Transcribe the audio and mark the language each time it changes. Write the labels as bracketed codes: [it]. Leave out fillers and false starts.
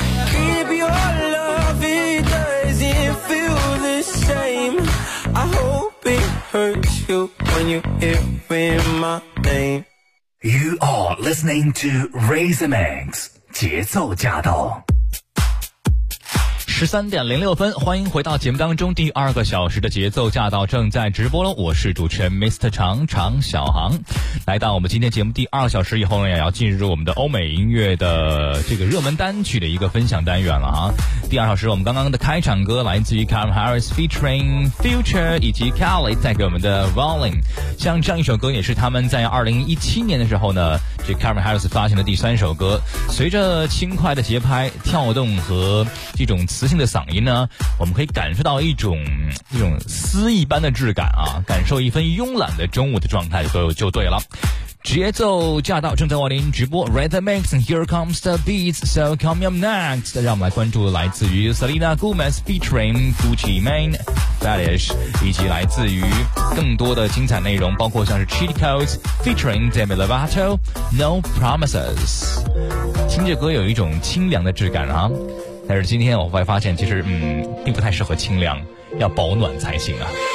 [en] Keep your love, it doesn't feel the same. I hope it hurts you when you hear my name. You are listening to Razor Max 节奏驾到。 [zh] 13:06，欢迎回到节目当中，第二个小时的节奏驾到正在直播了，我是主持人 Mr. 长长小航。来到我们今天节目第二个小时以后呢，也要进入我们的欧美音乐的这个热门单曲的一个分享单元了啊。第二小时我们刚刚的开场歌来自于 Calvin Harris featuring Future 以及 Kelly 带给我们的 Rolling， 像这样一首歌也是他们在2017年的时候呢，这 Calvin Harris 发行的第三首歌。随着轻快的节拍跳动和这种磁性的嗓音呢，我们可以感受到一种丝一般的质感啊，感受一份慵懒的中午的状态就对了。节奏驾到，正在为您直播 [en] Rhythm Mix and Here Comes the Beats, So Come Up Next。 [zh] 让我们来关注来自于 Selena Gomez featuring Gucci Mane Fetish， 以及来自于更多的精彩内容，包括像是 Cheat Codes featuring Demi Lovato No Promises。听着歌有一种清凉的质感啊，但是今天我会发现其实并不太适合清凉，要保暖才行啊。